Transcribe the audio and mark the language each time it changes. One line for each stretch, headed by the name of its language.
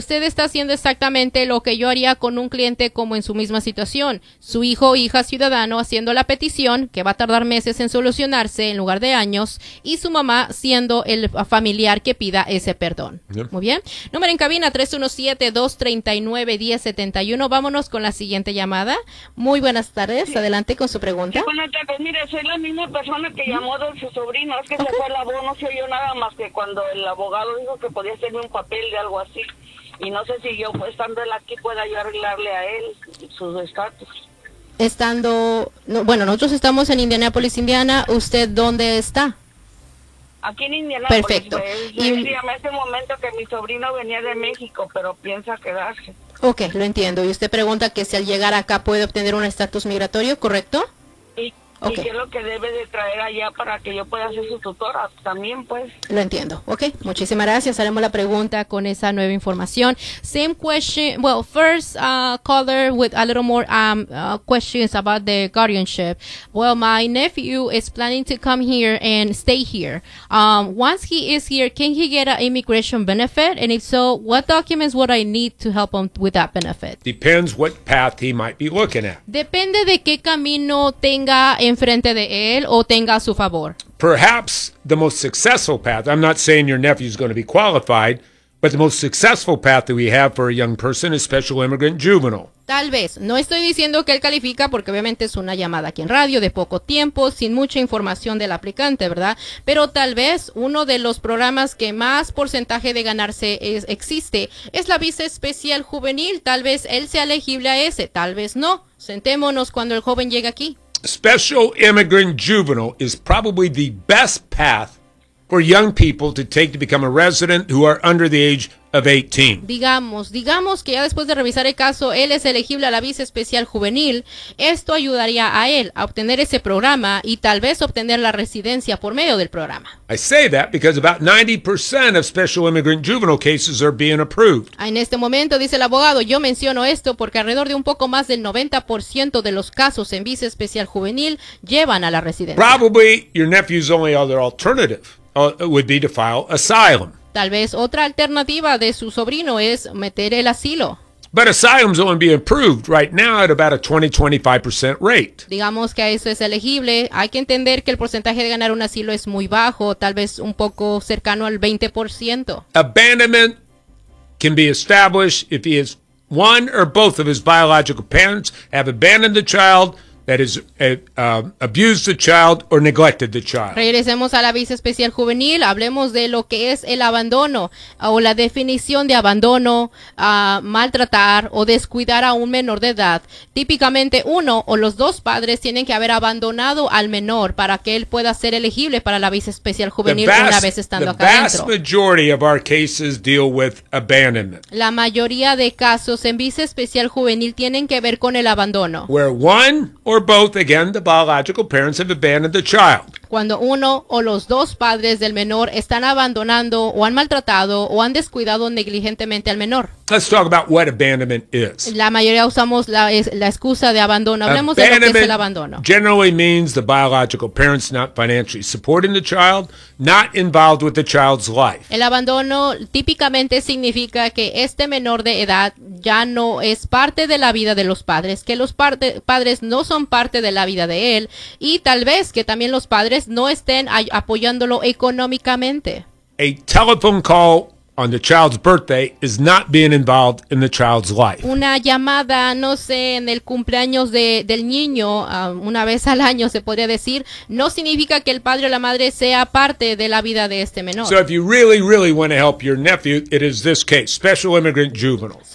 Spanish: Usted está haciendo exactamente lo que yo haría con un cliente como en su misma situación. Su hijo o hija ciudadano haciendo la petición, que va a tardar meses en solucionarse en lugar de años, y su mamá siendo el familiar que pida ese perdón. Yeah. Muy bien. Número en cabina 317-239-1071. Vámonos con la siguiente llamada. Muy buenas tardes, adelante con su pregunta. Buenas tardes, mire, soy la misma persona que llamó de su sobrino, es que okay. Se fue a la voz, no se oyó nada más que cuando el abogado dijo que podía hacerme un papel de algo así, y no sé si yo, estando él aquí, pueda yo arreglarle a él sus estatus. Estando, no, bueno, nosotros estamos en Indianapolis, Indiana, ¿usted dónde está? Aquí en Indianapolis. Perfecto. Él llamó ese momento que mi sobrino venía de México, pero piensa quedarse. Ok, lo entiendo. Y usted pregunta que si al llegar acá puede obtener un estatus migratorio, ¿correcto? Sí. Okay. ¿Y qué es lo que debe de traer allá para que yo pueda ser su tutora también, pues? Lo entiendo. Ok, muchísimas gracias. Haremos la pregunta con esa nueva información.
English: Same question, well, first caller with a little more questions about the guardianship. Well, my nephew is planning to come here and stay here. Once he is here, can he get an immigration benefit? And if so, what documents would I need to help him with that benefit? Depends what path he might be looking at.
Spanish: Depende de qué camino tenga enfrente de él o tenga a su favor.
English: Perhaps the most successful path, I'm not saying your nephew is going to be qualified, but the most successful path that we have for a young person is special immigrant juvenile.
Spanish: Tal vez. No estoy diciendo que él califica porque obviamente es una llamada aquí en radio de poco tiempo, sin mucha información del aplicante, ¿verdad? Pero tal vez uno de los programas que más porcentaje de ganarse es, existe es la visa especial juvenil. Tal vez él sea elegible a ese. Tal vez no. Sentémonos cuando el joven llegue aquí.
English: Special immigrant juvenile is probably the best path for young people to take to become a resident who are under the age of 18.
Spanish: Digamos que ya después de revisar el caso, él es elegible a la visa especial juvenil. Esto ayudaría a él a obtener ese programa y tal vez obtener la residencia por medio del programa.
English: I say that because about 90% of special immigrant juvenile cases are being approved.
Spanish: En este momento, dice el abogado, yo menciono esto porque alrededor de un poco más del 90% de los casos en visa especial juvenil llevan a la residencia.
English: Probably your nephew's only other alternative would be to file asylum.
Spanish: Tal vez otra alternativa de su sobrino es meter el asilo.
English: But asylum's only being approved right now at about a 20-25% rate.
Spanish: Digamos que eso es elegible. Hay que entender que el porcentaje de ganar un asilo es muy bajo, tal vez un poco cercano al 20%.
English: Abandonment can be established if he is one or both of his biological parents have abandoned the child, that is, abused the child or neglected the child.
Spanish: Regresemos a la visa especial juvenil. Hablemos de lo que es el abandono o la definición de abandono, maltratar o descuidar a un menor de edad. Típicamente uno o los dos padres tienen que haber abandonado al menor para que él pueda ser elegible para la visa especial juvenil una vez estando acá dentro.
English: The vast majority of our cases deal with abandonment.
Spanish: La mayoría de casos en visa especial juvenil tienen que ver con el abandono.
English: Where one or both, again, the biological parents have abandoned the child.
Spanish: Cuando uno o los dos padres del menor están abandonando o han maltratado o han descuidado negligentemente al menor.
English: Let's talk about what abandonment is.
Spanish: La mayoría usamos la excusa de abandono. Hablemos de lo que es el abandono.
English: Generally means the biological parents not financially supporting the child, not involved with the child's life.
Spanish: El abandono típicamente significa que este menor de edad ya no es parte de la vida de los padres, que los padres no son parte de la vida de él y tal vez que también los padres no estén apoyándolo económicamente.
English: A telephone call on the child's birthday is not being involved in the child's life.
Spanish: Una llamada, no sé, en el cumpleaños del niño, una vez al año se podría decir, no significa que el padre o la madre sea parte de la vida de este menor.
English: So if you really, really want to help your nephew, it is this case, special immigrant juvenile.